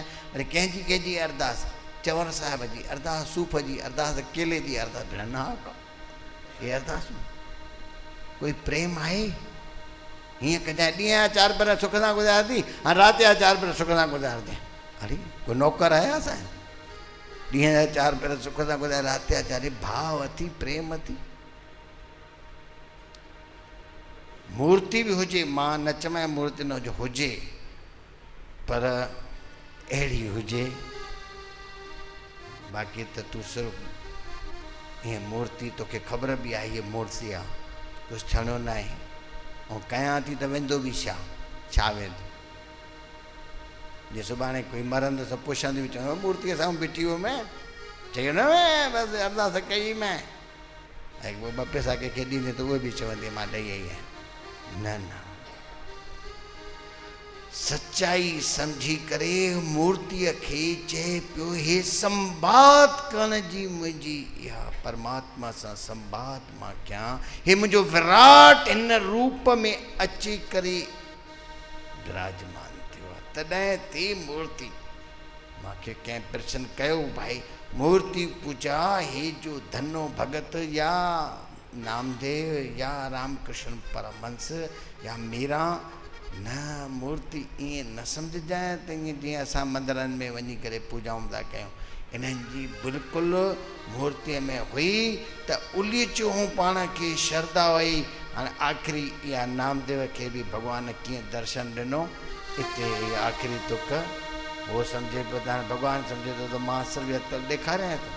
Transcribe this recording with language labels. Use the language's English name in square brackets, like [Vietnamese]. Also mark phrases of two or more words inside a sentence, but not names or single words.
[Sindhi] वरी कंहिंजी कंहिंजी अरदास, चंवर साहिब जी अरदास, सूफ़ जी अरदास, केले जी अरदास, भेण न इहे अरदास कोई प्रेम आहे? हीअं कजांइ, ॾींहं जा 4 भेरा सुख सां गुज़ारंदी, हाणे राति जा 4 भेरा सुख सां गुज़ारंदी। अरे कोई नौकर आहे असांजो? ॾींहं जा 4 भेरा सुख सां गुज़ारे, राति जा 4। भाव अथी, प्रेम अथी। मूर्ति बि हुजे, मां न चवां मूर्ति न हुजे, पर अहिड़ी हुजे। बाक़ी त तूं सिर्फ़ु हीअं मूर्ति, तोखे ख़बर बि आहे हीअ मूर्ति आहे, कुझु थियणो न आहे। ऐं कयां थी त वेंदो बि छा वेंदो? जे सुभाणे कोई मरंदुसि पुछंदी बि, चवंदो मूर्तीअ सां बीठी हुअमि, चयो न बसि अरदास कई मैं। ऐं 2 पैसा कंहिंखे ॾींदे त उहे बि चवंदी मां ॾेई आई आहियां। न न, सच्चाई सम्झी करे मूर्तिअ खे चए पियो, हे संवाद करण जी मुंहिंजी इहा परमात्मा सां संवाद मां कयां। हे मुंहिंजो विराट हिन रूप में अची करे विराजमान थियो आहे, तॾहिं थी मूर्ति। मूंखे कंहिं प्रश्न कयो, भाई मूर्ति पूजा हे जो धनो भगत या नामदेव या रामकृष्ण परमहंस या मीरा, न मूर्ति ईअं न सम्झजांइ त ईअं जीअं असां मंदरनि में वञी करे पूजाऊं था कयूं। इन्हनि जी बिल्कुलु मूर्तिअ में हुई त उलीचूं पाण खे श्रद्धा हुई। हाणे आख़िरी इहा नामदेव खे बि भॻवान कीअं दर्शन ॾिनो, हिते आख़िरी तुक उहो सम्झे पियो त हाणे भॻवानु सम्झे थो त मां सिर्फ़ु ॾेखारियां थो।